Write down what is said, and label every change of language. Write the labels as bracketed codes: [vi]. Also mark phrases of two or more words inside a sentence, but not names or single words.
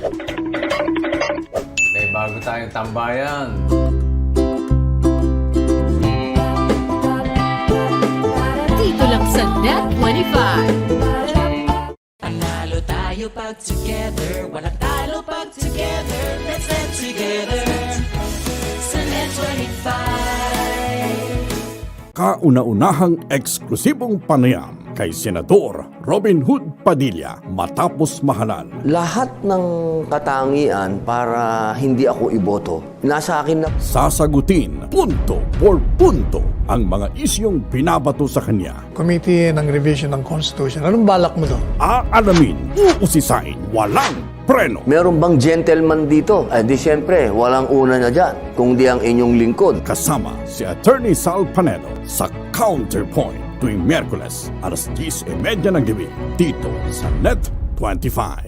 [tl] May bago tayong tambayan. Dito lang sa Net 25. Panalo tayo pag together, walang talo pag together. [en] Let's stand together sa Net 25. [tl] Kauna-unahang eksklusibong panayam kay Senador Robin Hood Padilla matapos mahalan. Lahat ng katangian para hindi ako iboto, nasa akin na. Sasagutin punto por punto ang mga isyong binabato sa kanya. [en] Committee ng Revision ng Constitution. [tl] Anong balak mo doon? Aalamin, uusisain, walang preno. Meron bang gentleman dito? Di siyempre, walang una na dyan, kung di ang inyong lingkod. Kasama si Attorney Sal Panedo sa Counterpoint tuwing Miyerkules, alas 10:30 ng gabi, dito sa Net 25.